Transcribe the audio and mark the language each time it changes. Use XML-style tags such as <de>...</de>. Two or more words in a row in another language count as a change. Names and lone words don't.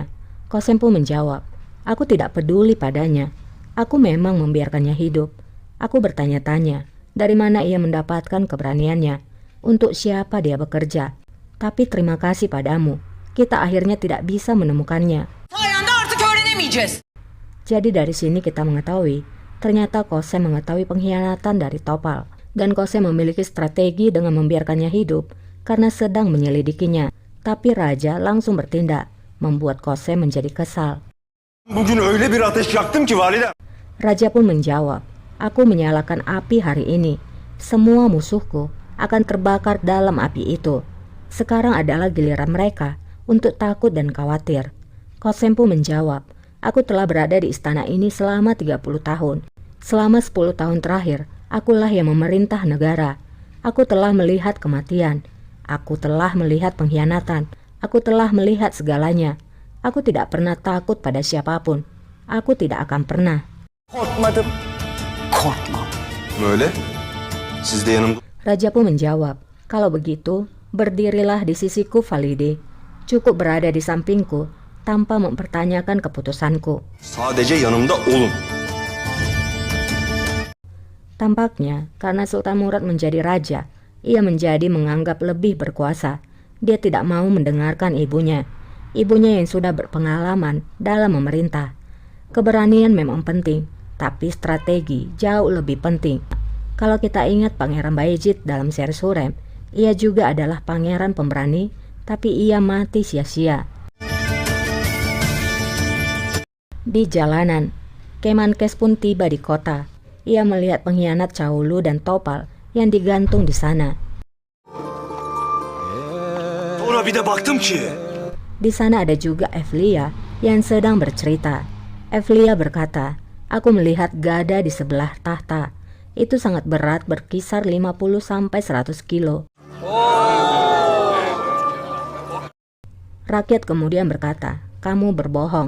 <id>Kosem pun menjawab, aku tidak peduli padanya. Aku memang membiarkannya hidup. Aku bertanya-tanya, dari mana ia mendapatkan keberaniannya? Untuk siapa dia bekerja? Tapi terima kasih padamu, kita akhirnya tidak bisa menemukannya.</id> <tr>Sayende artık öğrenemeyeceğiz.</tr> <id>Jadi dari sini kita mengetahui, ternyata Kosem mengetahui pengkhianatan dari Topal. Dan Kosem memiliki strategi dengan membiarkannya hidup karena sedang menyelidikinya. Tapi Raja langsung bertindak, membuat Kosem menjadi kesal.</id> <tr>Bugün öyle bir ateş yaktım ki validem.</tr> <id>Raja pun menjawab, aku menyalakan api hari ini. Semua musuhku akan terbakar dalam api itu. Sekarang adalah giliran mereka untuk takut dan khawatir. Kosem pun menjawab, aku telah berada di istana ini selama 30 tahun. Selama 10 tahun terakhir, akulah yang memerintah negara. Aku telah melihat kematian. Aku telah melihat pengkhianatan. Aku telah melihat segalanya. Aku tidak pernah takut pada siapapun. Aku tidak akan pernah.</id> <tr>Korkmadım. Korkmam. Öyle. Siz de yanımda.</tr> <id>Raja pun menjawab, kalau begitu, berdirilah di sisiku Valide. Cukup berada di sampingku tanpa mempertanyakan keputusanku.</id> <tr>Sadece yanımda olun.</tr> <id>Tampaknya karena Sultan Murad menjadi raja, ia menjadi menganggap lebih berkuasa. Dia tidak mau mendengarkan ibunya. Ibunya yang sudah berpengalaman dalam memerintah. Keberanian memang penting, tapi strategi jauh lebih penting. Kalau kita ingat Pangeran Bayezid dalam seri Surem, ia juga adalah pangeran pemberani, tapi ia mati sia-sia. Di jalanan, Kemenkes pun tiba di kota. Ia melihat pengkhianat Çağulu dan Topal yang digantung di sana.</id> <tr>Sonra bir de baktım ki.</tr> <id>Di sana ada juga Evlia yang sedang bercerita. Evlia berkata, aku melihat gada di sebelah tahta. Itu sangat berat, berkisar 50-100 kilo. Rakyat kemudian berkata, kamu berbohong.</id>